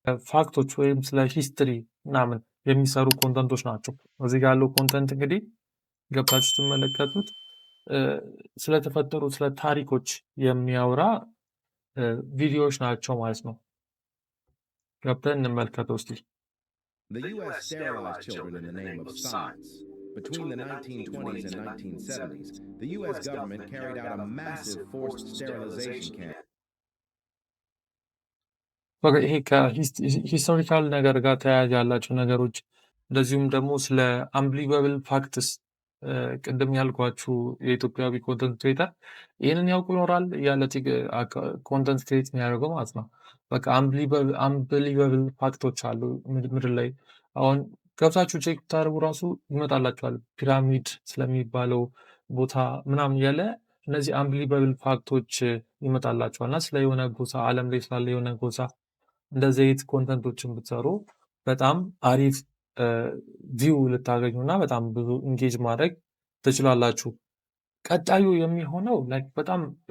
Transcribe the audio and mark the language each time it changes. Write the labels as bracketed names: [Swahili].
[Amharic] ፋክቶች ወይም ስለ ሂስትሪ ምናምን የሚሰሩ ኮንተንቶች ናቸው። እዚህ ጋር ያለው ኮንተንት እንግዲህ ገብታችሁ ትመለከቱት ስለተፈጠሩ ስለ ታሪኮች የሚያወራ ቪዲዮዎች ናቸው ማለት ነው። ገብተን እንመልከተው እስቲ። [English] The U.S. sterilized children in the name of science. Between the 1920s and 1970s, the U.S. government carried out a massive forced sterilization campaign. [Amharic] ይሄ ከሂስቶሪካል ነገር ጋር ተያያዥ ያላቸው ነገሮች እንደዚሁም ደግሞ ስለ አንብሊቨብል ፋክትስ ቅድም ያልኳችሁ የኢትዮጵያዊ ኮንተንት ክሬተር ይህንን ያውቁ ይኖራል ያለ ኮንተንት ክሬት የሚያደርገው ማለት ነው። በቃ አንብሊቨብል ፋክቶች አሉ ምድር ላይ አሁን ገብታችሁ ቼክ ብታደርጉ ራሱ ይመጣላችኋል። ፒራሚድ ስለሚባለው ቦታ ምናምን ያለ እነዚህ አንብሊቨብል ፋክቶች ይመጣላችኋል እና ስለ የሆነ ጎሳ ዓለም ላይ ስላለ የሆነ ጎሳ እንደዚህ አይነት ኮንተንቶችን ብትሰሩ በጣም አሪፍ ቪው ልታገኙ እና በጣም ብዙ ኢንጌጅ ማድረግ ትችላላችሁ። ቀጣዩ የሚሆነው በጣም